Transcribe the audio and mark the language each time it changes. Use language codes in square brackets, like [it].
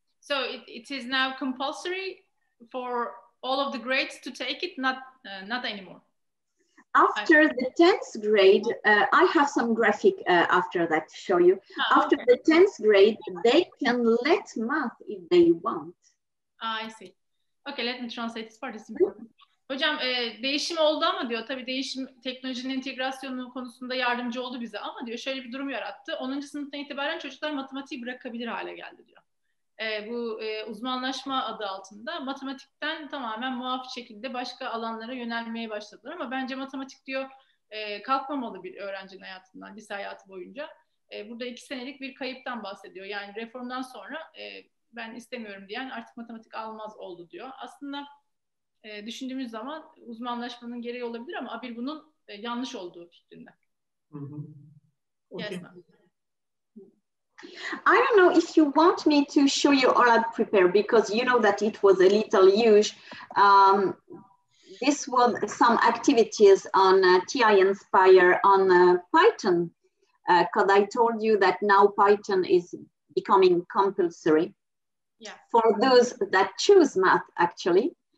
[en] So it is now compulsory for all of the grades to take it, not anymore. After the 10th grade, I have some graphic after that to show you. After the 10th grade, they can let math if they want. I see. Okay, let me translate this part. It's important. [tr] Hocam değişim oldu ama diyor, tabii değişim teknolojinin entegrasyonu konusunda yardımcı oldu bize ama diyor şöyle bir durum yarattı. 10. sınıftan itibaren çocuklar matematiği bırakabilir hale geldi diyor. Bu uzmanlaşma adı altında matematikten tamamen muaf şekilde başka alanlara yönelmeye başladılar ama bence matematik diyor kalkmamalı bir öğrencinin hayatından, lise hayatı boyunca. Burada 2 senelik bir kayıptan bahsediyor. Yani reformdan sonra ben istemiyorum diyen artık matematik almaz oldu diyor. Aslında düşündüğümüz zaman uzmanlaşmanın gereği olabilir ama Abir bunun yanlış olduğu fikrinde. [en] Okay. Yes, I don't know if you want me to show you all I've prepared because you know that it was a little huge. This was some activities on TI Inspire on Python because I told you that now Python is becoming compulsory for those that choose math actually.